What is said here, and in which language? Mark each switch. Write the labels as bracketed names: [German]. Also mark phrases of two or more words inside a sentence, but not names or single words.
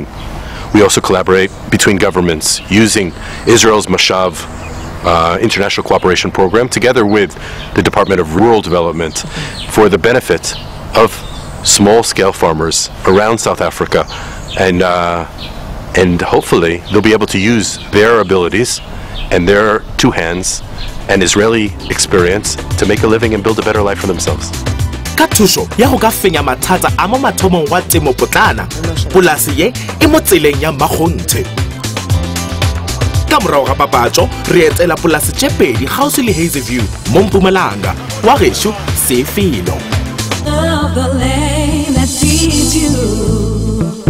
[English] We also collaborate between governments using Israel's Mashav International Cooperation Program together with the Department of Rural Development for the benefit of small-scale farmers around South Africa, and hopefully they'll be able to use their abilities and their 2 hands and Israeli experience to make a living and build a better life for themselves. [Northern Sotho] Ka thuso ya go ka fenya mathata a mo mathomong wa temo potlana, polase ye e mo tseleng ya Magonthe. Ka morago ga papatso re etela polase tse pedi gaufi le Hazyview mo Mpumalanga wa gesho se felo. [English] Of the land that feeds you.